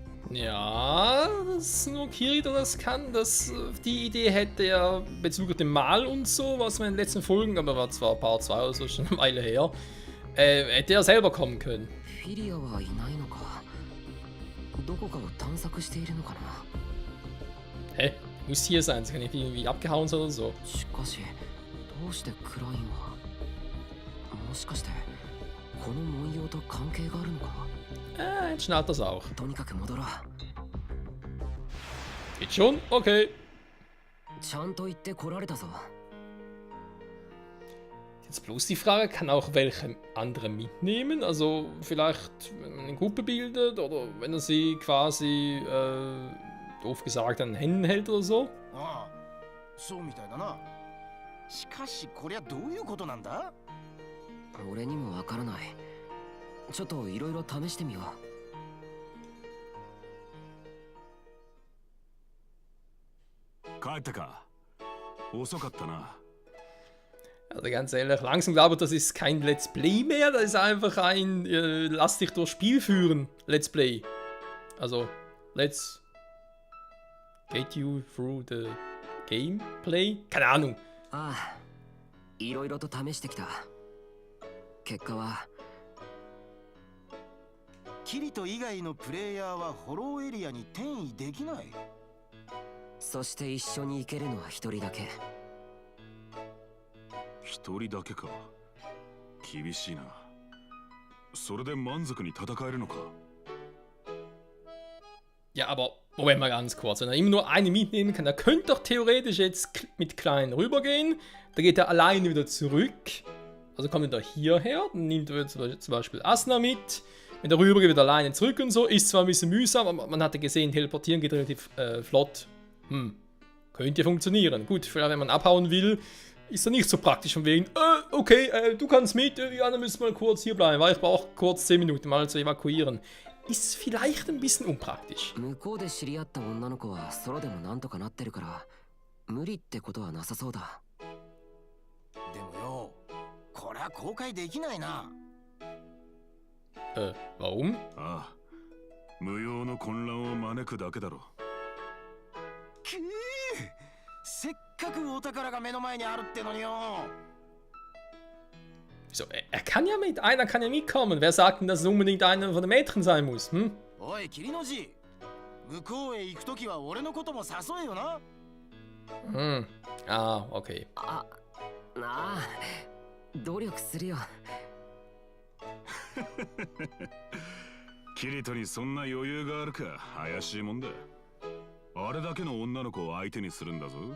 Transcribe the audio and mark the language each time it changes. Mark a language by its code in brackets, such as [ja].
[de] Ja, dass nur Kirito das kann, die Idee hätte er bezüglich dem Mal und so, was wir in den letzten Folgen, aber war zwar Part 2 oder so, schon eine Weile her, hätte er selber kommen können. [ja] フィリアはいないのか。どこかを探索しているのかな。 Hä? [de] Muss hier sein, sie kann nicht irgendwie abgehauen sein oder so. [ja] しかしどうしてクラインは。もしかしてこの文様と関係があるのか。 [de] Jetzt schnallt das auch. [ja] とにかく戻ろう。 [de] Geht schon? Okay. [ja] ちゃんと言って来られたぞ。 [de] Jetzt bloß die Frage, kann auch welche andere mitnehmen? Also vielleicht, wenn man eine Gruppe bildet oder wenn er sie quasi, doof gesagt, an den Händen hält oder so? [ja] ああ、そうみたいだな。しかしこりゃどういうことなんだ。俺にもわからない。ちょっといろいろ試してみよう。帰ったか。遅かったな。 [de] Also ganz ehrlich, langsam glaube ich, das ist kein Let's Play mehr, das ist einfach ein lass dich durch Spiel führen Let's Play. [en] Also, let's get you through the gameplay? [de] Keine Ahnung. [ja] ああ、いろいろと試してきた。結果はキリト以外のプレイヤーはホローエリアに転移できない。そして一緒に行けるのは一人だけ。一人だけか。厳しいな。それで満足に戦えるのか。 [de] Ja, aber Moment mal ganz kurz. Wenn er immer nur eine mitnehmen kann, er könnte doch theoretisch jetzt mit Klein rübergehen. Da geht er alleine wieder zurück. Also kommt er hierher, dann nimmt er zum Beispiel Asuna mit. Wenn er rüber geht, wieder alleine zurück und so. Ist zwar ein bisschen mühsam, aber man hatte gesehen, teleportieren geht relativ flott. Könnte funktionieren. Gut, vielleicht wenn man abhauen will, ist er nicht so praktisch von wegen, okay, du kannst mit, ja, dann müssen wir kurz hier bleiben, weil ich brauche kurz 10 Minuten mal zu evakuieren. Ist vielleicht ein bisschen unpraktisch. [ja] 向こうで知り合った女の子はソロでもなんとかなってるから無理ってことはなさそうだ。でもよ、これは公開できないな。 [de] Warum? [ja] ああ、無用の混乱を招くだけだろ。くぅ、せっかくお宝が目の前にあるってのによ。 [de] Wieso? Er kann ja mit, einer kann ja mitkommen. Wer sagt denn, dass es unbedingt einer von den Mädchen sein muss? Hm? [ja] おい、キリノジ、向こうへ行くときは俺のことも誘えよな。 Ah, okay. あ、なあ、努力するよ。キリトにそんな余裕があるか怪しいもんだ。あれだけの女の子を相手にするんだぞ。